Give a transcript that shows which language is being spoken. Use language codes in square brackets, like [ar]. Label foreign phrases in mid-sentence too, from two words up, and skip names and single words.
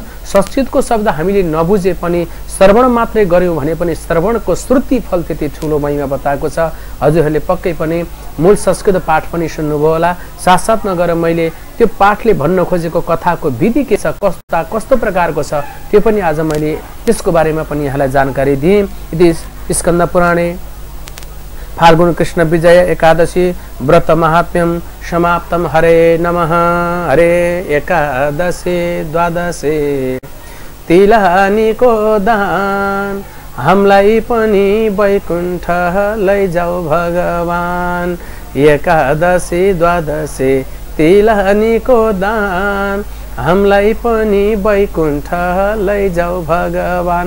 [ne] संस्कृतको शब्द हामीले नबुझे पनि श्रवण मात्रै गर्यौँ भने पनि श्रवणको श्रुति फल त्यति ठुलो महिमा बताएको छ। हजुरहरूले पक्कै पनि मूल संस्कृत पाठ पनि सुन्नुभयो होला। साथसाथमा गएर मैले त्यो पाठले भन्न खोजेको कथाको विधि के छ, कस्तो प्रकारको छ, त्यो पनि आज मैले त्यसको बारेमा पनि यहाँलाई जानकारी दिएँ। [sa] यदि स्कन्द पुराणे फाल्गुन कृष्ण विजय एकादशी व्रत महात्म्यम समाप्तम। हरे नमः। [ne] हरे एकादशी द्वादशी तिलहानीको दान, हामीलाई पनि वैकुण्ठ लैजाऊ भगवान। एकादशी द्वादशी तिलहानीको दान, हामीलाई पनि वैकुण्ठ लैजाऊ भगवान।